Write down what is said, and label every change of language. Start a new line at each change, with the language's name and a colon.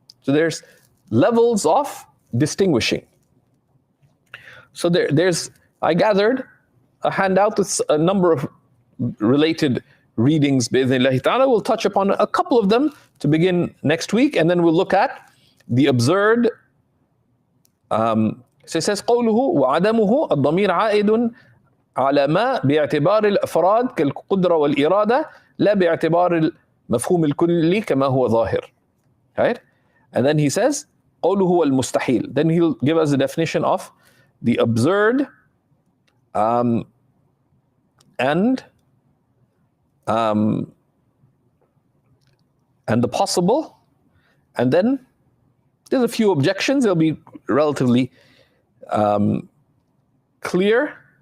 English: So there's levels of distinguishing. So I gathered a handout with a number of related readings, bi'idhnillahi ta'ala. We'll touch upon a couple of them to begin next week, and then we'll look at the absurd. So it says,
Arabic: قوله وعدمه الضمير عائد على ما باعتبار الأفراد كالقدرة والإرادة لا باعتبار المفهوم الكلي كما هو ظاهر.
English: Right? And then he says,
Arabic: قوله المستحيل.
English: Then he'll give us the definition of the absurd and the possible. And then there's a few objections. They'll be relatively clear.